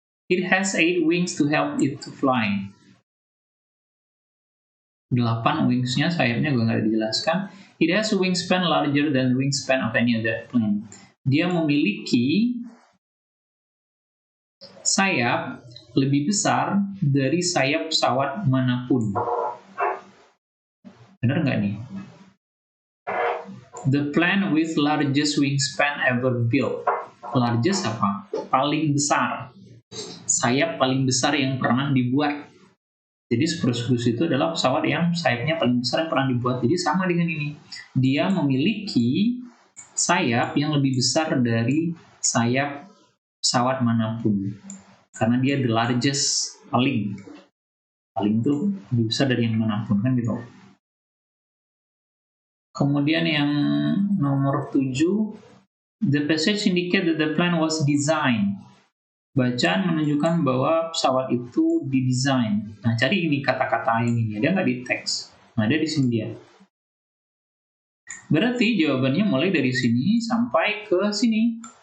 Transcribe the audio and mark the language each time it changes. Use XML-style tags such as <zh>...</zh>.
<en>It has 8 wings to help it to fly. 8</en> <id>wingsnya, sayapnya juga nggak dijelaskan.</id> <en>It has a wingspan larger than the wingspan of any other plane.</en> <id>Dia memiliki sayap lebih besar dari sayap pesawat manapun. Benar nggak nih?</id> <en>The plane with largest wingspan ever built.</en> <id>Largest apa? Paling besar. Sayap paling besar yang pernah dibuat. Jadi Spruce Goose itu adalah pesawat yang sayapnya paling besar yang pernah dibuat. Jadi sama dengan ini. Dia memiliki sayap yang lebih besar dari sayap pesawat manapun. Karena dia the largest, paling itu lebih besar dari yang manapun, kan gitu. Kemudian yang nomor 7,</id> <en>the passage indicate that the plane was designed.</en> <id>Bacaan menunjukkan bahwa pesawat itu didesain. Nah, cari ini kata-kata ini. Dia nggak di teks. Nah, ada di sini dia. Berarti jawabannya mulai dari sini sampai ke sini.</id>